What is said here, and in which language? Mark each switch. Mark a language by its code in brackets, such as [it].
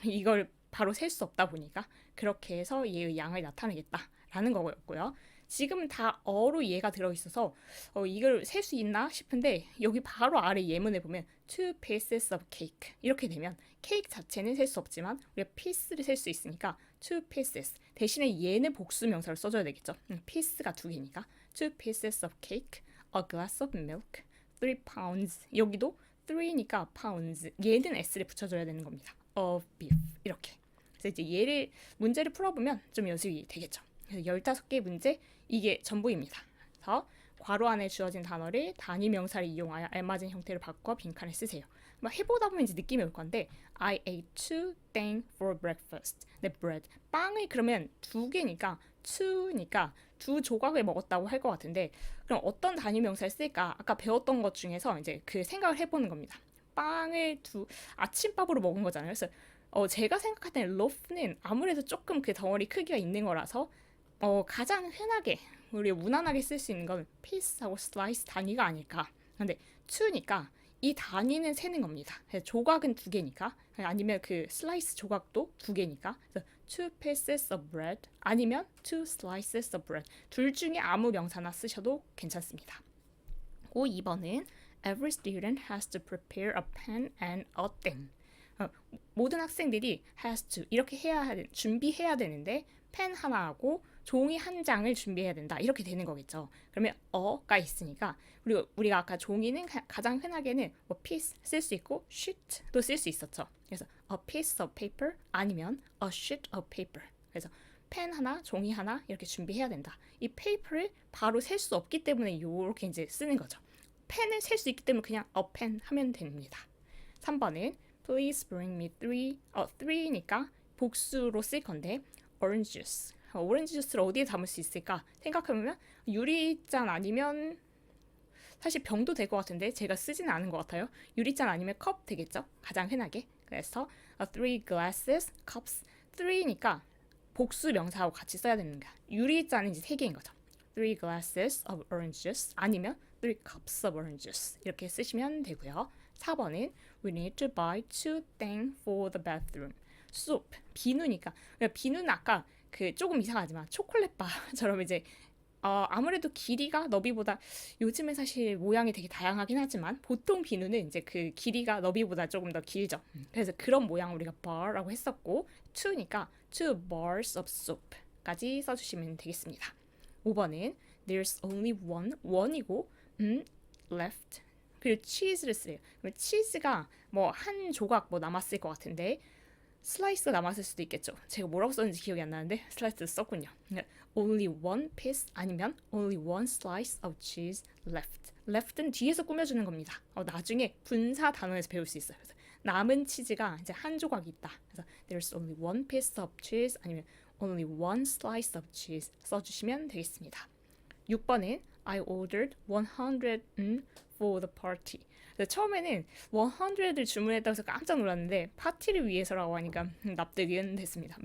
[ko] 이걸 바로 셀 수 없다 보니까 그렇게 해서 얘의 양을 나타내겠다라는 거였고요. 지금 다 어로 얘가 들어있어서 이걸 셀 수 있나 싶은데 여기 바로 아래 예문에 보면 [en] two pieces of cake [ko] 이렇게 되면 케이크 자체는 셀 수 없지만 우리가 piece를 셀 수 있으니까 [en] two pieces [ko] 대신에 얘는 복수 명사를 써줘야 되겠죠. piece가 두 개니까 [en] two pieces of cake, a glass of milk, 3 pounds [ko] 여기도 3니까 pounds 얘는 s를 붙여줘야 되는 겁니다. [en] of beef 이렇게. [ko] 그래서 이제 얘를 문제를 풀어보면 좀 연습이 되겠죠. 그래서 15개 문제 이게 전부입니다. 그래서 괄호 안에 주어진 단어를 단위 명사를 이용하여 알맞은 형태로 바꿔 빈칸에 쓰세요. 막 해보다 보면 이제 느낌이 올 건데 [en] I ate 2 for breakfast. [ko] 네, bread. 빵을 그러면 두 개니까 2니까 두 조각을 먹었다고 할 것 같은데 그럼 어떤 단위 명사를 쓸까? 아까 배웠던 것 중에서 이제 그 생각을 해보는 겁니다. 빵을 아침밥으로 먹은 거잖아요. 그래서 제가 생각할 때는 loaf는 아무래도 조금 그 덩어리 크기가 있는 거라서 가장 흔하게 우리 무난하게 쓸 수 있는 건 piece하고 slice 단위가 아닐까. 근데 2니까 이 단위는 세는 겁니다. 조각은 두 개니까 아니면 그 slice 조각도 두 개니까 그래서 [en] two pieces of bread [ko] 아니면 [en] two slices of bread [ko] 둘 중에 아무 명사나 쓰셔도 괜찮습니다. [en] 2번은 Every student has to prepare a pen and a thing. [ko] 모든 학생들이 has to 이렇게 준비해야 되는데 펜 하나하고 종이 한 장을 준비해야 된다 이렇게 되는 거겠죠. 그러면 어가 있으니까 우리가 아까 종이는 가장 흔하게는 뭐 piece 쓸 수 있고 sheet도 쓸 수 있었죠. 그래서 [en] a piece of paper [ko] 아니면 [en] a sheet of paper. [ko] 그래서 펜 하나, 종이 하나 이렇게 준비해야 된다. 이 paper를 바로 셀 수 없기 때문에 이렇게 이제 쓰는 거죠. 펜을 셀 수 있기 때문에 그냥 a pen 하면 됩니다. 3번은 [en] Please bring me [ko] 3니까 복수로 쓸 건데 [en] orange juice. [ko] 오렌지 주스를 어디에 담을 수 있을까 생각해보면 유리잔 아니면 사실 병도 될 것 같은데 제가 쓰지는 않은 것 같아요. 유리잔 아니면 컵 되겠죠? 가장 흔하게. 그래서 [en] 3 glasses, cups. [ko] 3니까 복수 명사하고 같이 써야 되는 거야. 유리잔은 이제 3개인 거죠. [en] 3 glasses of orange juice [ko] 아니면 [en] 3 cups of orange juice [ko] 이렇게 쓰시면 되고요. [en] 4번은 We need to buy 2 things for the bathroom. [ko] soup, 비누니까. 비누는 아까 그 조금 이상하지만 초콜릿 바처럼 이제 아무래도 길이가 너비보다 요즘에 사실 모양이 되게 다양하긴 하지만 보통 비누는 이제 그 길이가 너비보다 조금 더 길죠. 그래서 그런 모양 우리가 bar라고 했었고 2니까 [en] 2 bars of soap [ko] 까지 써주시면 되겠습니다. 5번은 [en] There's only one [ko] 이고 left 그리고 치즈를 쓰래요. 그럼 치즈가 뭐 한 조각 뭐 남았을 것 같은데 슬라이스가 남았을 수도 있겠죠. 제가 뭐라고 썼는지 기억이 안 나는데 슬라이스 썼군요. [en] Only one piece [ko] 아니면 [en] only one slice of cheese left. [ko] left는 뒤에서 꾸며주는 겁니다. 나중에 분사 단어에서 배울 수 있어요. 그래서 남은 치즈가 이제 한 조각이 있다. 그래서 [en] there's only one piece of cheese [ko] 아니면 [en] only one slice of cheese [ko] 써주시면 되겠습니다. [en] 6번은 I ordered 100 for the party. [ko] 처음에는 100을 주문했다고 해서 깜짝 놀랐는데 파티를 위해서라고 하니까 납득은 됐습니다.